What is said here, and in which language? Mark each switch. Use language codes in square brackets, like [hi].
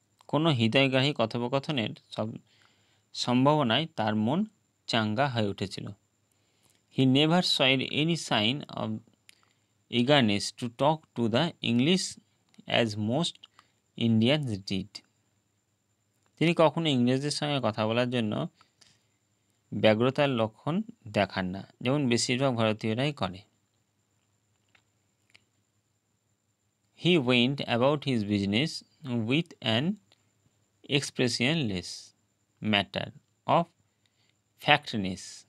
[bn] কোনো হৃদয়গ্রাহী কথোপকথনের সম্ভাবনায় তার মন চাঙ্গা হয়ে উঠেছিল। [en] He never showed any sign of eagerness to talk to the English as most Indians did. [bn] তিনি কখনো ইংরেজদের সঙ্গে কথা বলার জন্য ব্যগ্রতার লক্ষণ দেখান না, যেমন বেশিরভাগ ভারতীয়রাই করে। [en] He went about his business with an expressionless matter of factness.